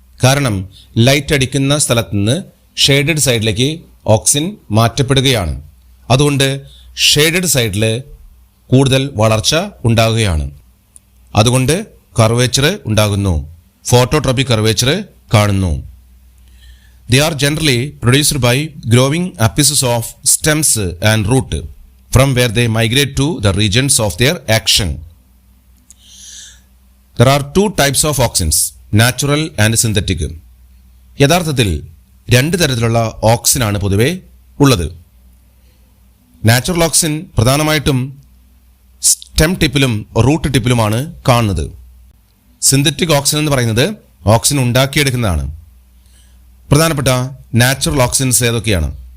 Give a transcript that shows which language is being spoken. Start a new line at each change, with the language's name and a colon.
Malayalam: കാരണം ലൈറ്റ് അടിക്കുന്ന സ്ഥലത്ത് നിന്ന് ഷെയ്ഡഡ് സൈഡിലേക്ക് ഓക്സിൻ മാറ്റപ്പെടുകയാണ്. അതുകൊണ്ട് ഷെയ്ഡഡ് സൈഡിൽ കൂടുതൽ വളർച്ച ഉണ്ടാകുകയാണ്. അതുകൊണ്ട് കർവേച്ചർ ഉണ്ടാകുന്നു, ഫോട്ടോട്രോപിക് കർവേച്ചർ കാണുന്നു.
English: They are generally produced by growing apices of stems and root, from where they migrate to the regions of their action. There are 2 types of auxins, natural and synthetic.
Malayalam: യഥാർത്ഥത്തിൽ 2 തരത്തിലുള്ള ഓക്സിനാണ് പൊതുവെ ഉള്ളത്. Natural auxin പ്രധാനമായിട്ടും stem ടിപ്പിലും root ടിപ്പിലുമാണ് കാണുന്നത്. Synthetic auxin എന്ന് പറയുന്നത് auxin ഉണ്ടാക്കിയെടുക്കുന്നതാണ്. പ്രധാനപ്പെട്ട natural auxins ഏതൊക്കെയാണ്?